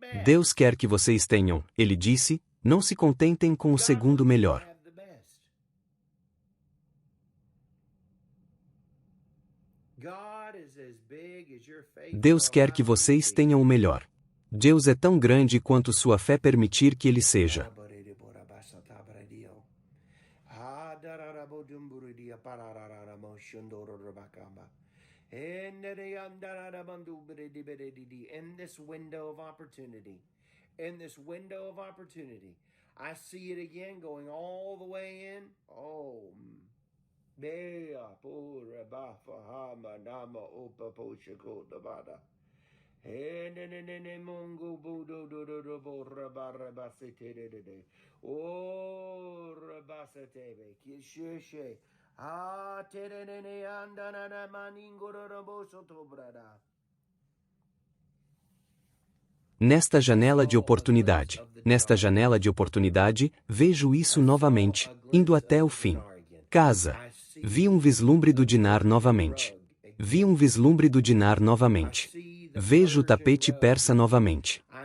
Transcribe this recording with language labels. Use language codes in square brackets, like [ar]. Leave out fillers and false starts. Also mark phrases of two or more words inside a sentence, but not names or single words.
[pt] Deus quer que vocês tenham, ele disse, Não se contentem com o segundo melhor. Deus quer que vocês tenham o melhor. Deus é tão grande quanto sua fé permitir que Ele seja. [en] In this window of opportunity, I see it again going all the way in. Oh, Bea pura bafa hama nama opa pochako dabada. And mungu budo do do do bo rabara basete de. Oh, rabasete kishishe. Ah, terene andana na maningo roboso tobrada. [pt] Nesta janela de oportunidade, vejo isso novamente, indo até o fim. Casa. Vi um vislumbre do dinar novamente. Vejo o tapete persa novamente.